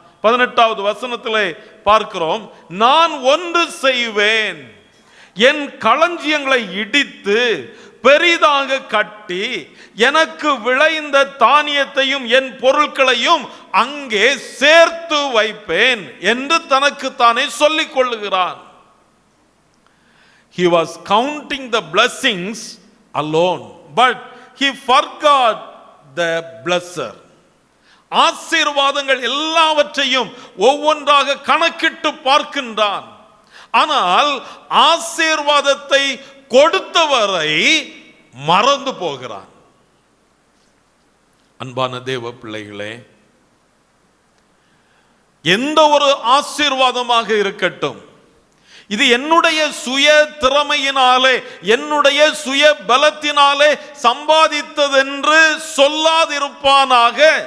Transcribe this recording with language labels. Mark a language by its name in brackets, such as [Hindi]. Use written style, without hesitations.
[Tamil] 18வது வசனத்திலே பார்க்கிறோம், நான் ஒன்று செய்வேன், என் களஞ்சியங்களை இடித்து பெரிதாக கட்டி எனக்கு விளைந்த தானியத்தையும் என் பொருட்களையும் அங்கே சேர்த்து வைப்பேன் என்று தனக்கு தானே சொல்லிக் கொள்ளுகிறான். [English] He was counting the blessings alone, but he forgot the blesser. [Tamil] ஆசீர்வாதங்கள் எல்லாவற்றையும் ஒவ்வொன்றாக கணக்கிட்டு பார்க்கின்றான். ஆனால் ஆசீர்வாதத்தை கொடுத்தவரை மறந்து போகிறான். அன்பான தேவ பிள்ளைகளே, எந்த ஒரு ஆசீர்வாதமாக இருக்கட்டும், இது என்னுடைய சுய திறமையினாலே என்னுடைய சுய பலத்தினாலே சம்பாதித்ததென்று சொல்லாதிருப்பானாக.